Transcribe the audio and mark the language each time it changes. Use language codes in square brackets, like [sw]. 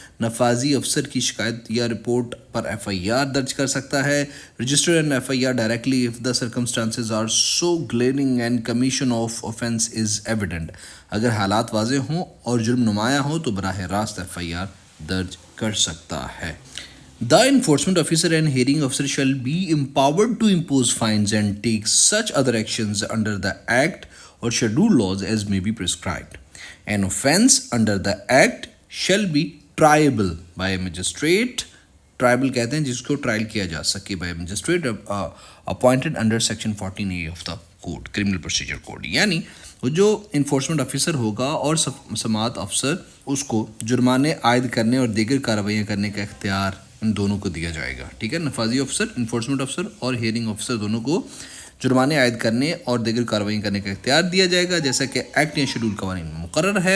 [ur] نفاذی افسر کی شکایت یا رپورٹ پر FIR درج کر سکتا ہے. [en] Register an FIR directly if the circumstances are so glaring and commission of offense is evident. [ur] اگر حالات واضح ہوں اور جرم نمایاں ہو تو براہ راست FIR درج کر سکتا ہے. [en] The enforcement officer and hearing officer shall be empowered to impose fines and take such other actions under the act or schedule laws as may be prescribed. An offence under the act shall be triable by a magistrate. Triable [ur] کہتے ہیں جس کو trial کیا جا سکے [en] by a magistrate appointed under section 14A of the code, criminal procedure code. [ur] یعنی وہ جو انفورسمنٹ آفیسر ہوگا اور سماعت افسر, اس کو جرمانے عائد کرنے اور دیگر کارروائیاں کرنے کا اختیار ان دونوں کو دیا جائے گا. ٹھیک ہے, نفاذی افسر, انفورسمنٹ افسر اور ہیئرنگ افسر دونوں کو جرمانے عائد کرنے اور دیگر کارروائیاں کرنے کا اختیار دیا جائے گا جیسا کہ ایکٹ یا شیڈول قوانین میں مقرر ہے.